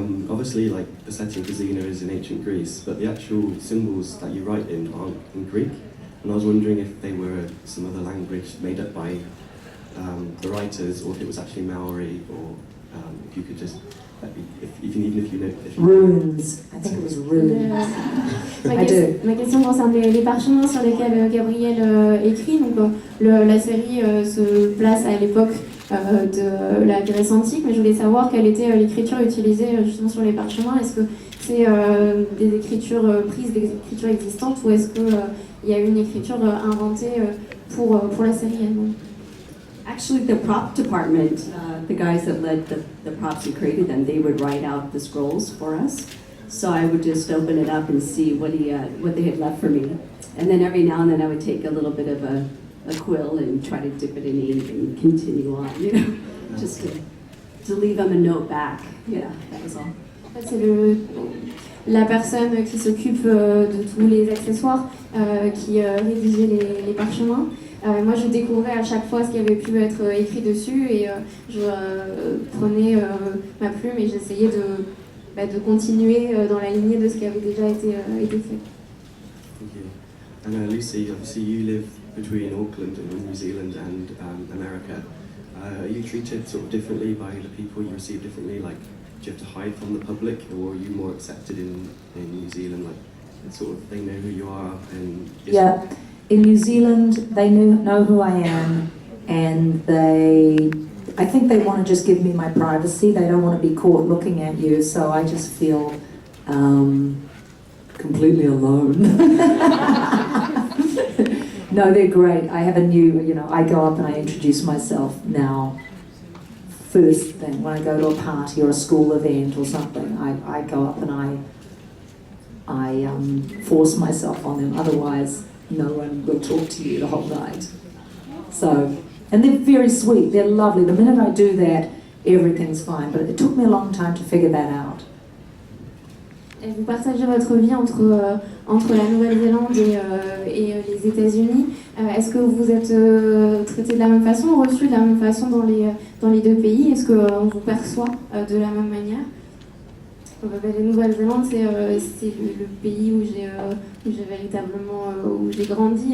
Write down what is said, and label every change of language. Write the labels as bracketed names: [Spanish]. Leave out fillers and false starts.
[English] Obviously, like the setting for Xena is in ancient Greece, but the actual symbols that you write in aren't in Greek. And I was wondering if they were some other language made up by the writers, or if it was actually Maori, or if you could just, even if you know. Runes. I think it was runes. [French] Ma question concerne les parchemins sur lesquels Gabriel écrit. Donc, la série se place à l'époque de la Grèce antique, mais je voulais savoir quelle était l'écriture utilisée justement sur les parchemins. Est-ce que c'est des écritures prises des écritures existantes, ou est-ce qu'il y a une écriture inventée pour la série elle-même? [English] Actually, the prop department, the guys that led the props and created them, they would write out the scrolls for us. So I would just open it up and see what they had left for me. And then every now and then I would take a little bit of a quill and try to dip it in ink and continue on, you know, just to leave them a note back. Yeah, that was all. [French] En fait, c'est la personne qui s'occupe de tous les accessoires qui rédigeait les parchemins. Moi, je découvrais à chaque fois ce qui avait pu être écrit dessus et je prenais ma plume et j'essayais de continuer dans la lignée de ce qui avait déjà été fait. [English] Thank you. And Lucy, obviously you live between Auckland and New Zealand and America. Are you treated sort of differently by the people you receive differently? Like, do you have to hide from the public, or are you more accepted in New Zealand? Like, sort of, they know who you are and. Yeah, in New Zealand they know who I am, and I think they want to just give me my privacy. They don't want to be caught looking at you, so I just feel completely alone. No, they're great. I have a new, I go up and I introduce myself now. First thing, when I go to a party or a school event or something, I go up and I force myself on them. Otherwise, no one will talk to you the whole night. So, and they're very sweet. They're lovely. The minute I do that, everything's fine. But it took me a long time to figure that out. [French] Et vous partagez votre vie entre la Nouvelle-Zélande et les États-Unis. Est-ce que vous êtes traité de la même façon, reçu de la même façon dans les deux pays? Est-ce qu'on vous perçoit de la même manière? La Nouvelle-Zélande, c'est le pays où j'ai véritablement où j'ai grandi.